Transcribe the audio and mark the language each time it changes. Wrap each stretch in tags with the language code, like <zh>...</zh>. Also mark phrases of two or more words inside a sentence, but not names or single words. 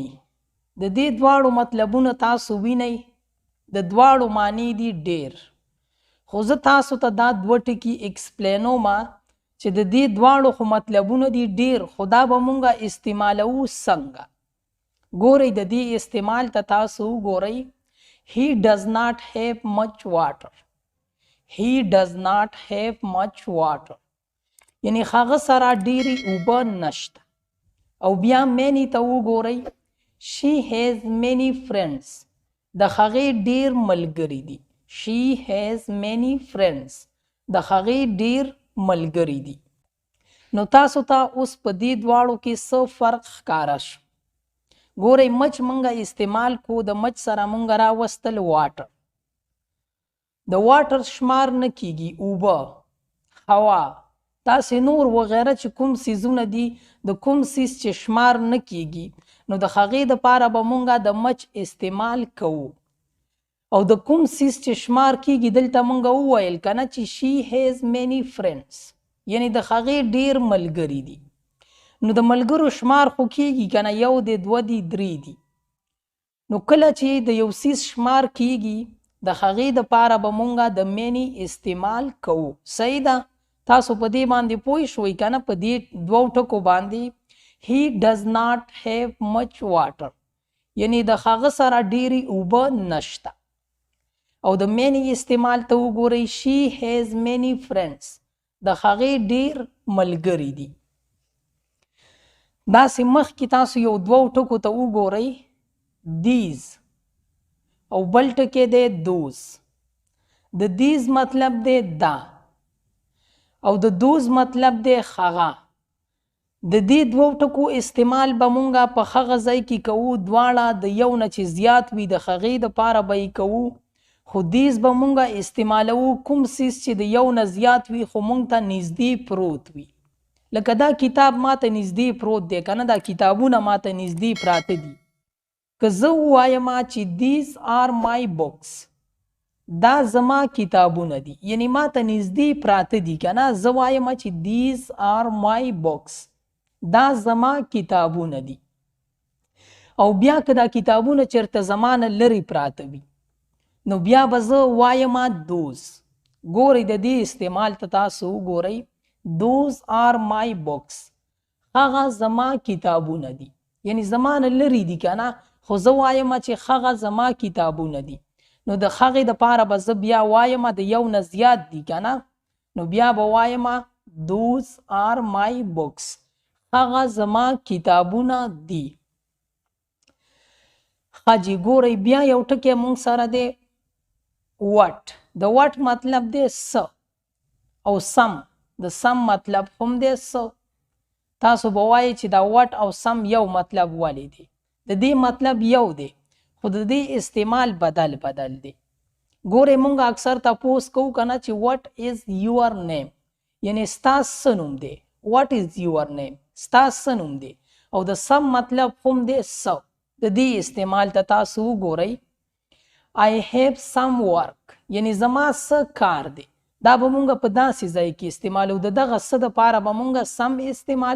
<ps>د دې دواړو مطلبونه تاسو وینئ، د دواړو معنی دي ډیر. خو زه تاسو ته دا دوه ټکي اکسپلینوم چې د دې دواړو خو مطلبونه دي ډیر، خو دا به مونږه استعمالوو څنګه. ګورئ د دې استعمال ته تاسو وګورئ.</ps> <en>He does not have much water. He does not have much water.</en> <ps>یعنی هغه سره ډیرې اوبه نشته. او بیا مینی ته وګورئ.</ps> <en>She has many friends.</en> <ps>د هغې ډیر ملګري دي.</ps> <en>She has many friends.</en> <ps>د هغې ډیر ملګري دي. نو تاسو ته اوس په دې دواړو کې څه فرق ښکاره شو؟ ګورئ مچ مونږه استعمال کو، د مچ سره مونږه راوستل واټر. د واټر شمار نه کیږي، اوبه، هوا، تاسې نور وغیره چې کوم څیزونه دي، د کوم څیز چې شمار نه کیږي، نو د هغې دپاره به مونږه د مچ استعمال کوو. او د کوم څیز چې شمار کیږي دلته مونږه وویل کنه چې</ps> <en>she has many friends،</en> <ps>یعنی د هغې ډیر ملګري دي. نو د ملګرو شمار خو کیږي کنه، یو دی، دوه دی، درې دي. نو کله چې د یو څیز شمار کیږي د هغې دپاره به مونږه د مینی استعمال کوو. صحیح ده؟ تاسو په دې باندې پوه شوئ کنه، په دې دوو ټکو باندې.</ps> <en>He does not have much water،</en> <ps>یعنی د هغه سره ډیرې اوبه نشته. او د مینی استعمال ته وګورئ.</ps> <en>She has many friends.</en> <ps>د هغې ډیر ملګري دي. داسې مخکې تاسو یو دوو ټکو ته وګورئ. these او بل ټکی دی those. د these مطلب دی دا، او د those مطلب دی هغه. د دې دوو ټکو استعمال به مونږه په هغه ځای کې کوو، دواړه د یو نه چې زیات وي د هغې دپاره به یې کوو. خو دیز به مونږه استعمالوو کوم څیز چې د یو نه زیات وي خو مونږ ته نږدې پروت وي. لکه دا کتاب ما ته نږدې پروت دی که نه، دا کتابونه ما ته نږدې پراته دي. که زه ووایم چې</ps> <en>these are my books،</en> <ps>دا زما کتابونه دي، یعنی ما ته نږدې پراته دي که نه. زه وایم چې</ps> <en>these are my books،</en> <ps>دا زما کتابونه دي. او بیا که دا کتابونه چېرته زما نه لرې پراته وي، نو بیا به زه وایم those. ګورئ د دې استعمال ته تاسو وګورئ.</ps> <en>those are my books،</en> <ps>هغه زما کتابونه دي، یعنی زما نه لرې دي که نه، خو زه وایم چې هغه زما کتابونه دي. نو د هغې دپاره به زه بیا وایم د یو نه زیات دي که نه، نو بیا به وایم</ps> <en>those are my books،</en> <ps>هغه زما کتابونه دي. ښه جي ګورئ بیا یو ټکی مونږ سره دی what. د what مطلب دی څه، او some. د some مطلب هم دی څه. تاسو به وایئ چې دا what او some یو مطلب ولې دی. د دې مطلب یو دی، خو د دې استعمال بدل بدل دی. ګورئ مونږ اکثر تپوس کوو که نه چې</ps> <en>what is your name،</en> <ps>یعنی ستا څه نوم دی.</ps> <en>what is your name،</en> <ps>ستا څه نوم دی. او د some مطلب هم دی څه. د دې استعمال ته تاسو وګورئ.</ps> <en>I have some work،</en> <ps>یعنی زما څه کار دی. دا به مونږ په داسې ځای کې استعمالو، د دغه څه دپاره به مونږ some استعمالو.</ps>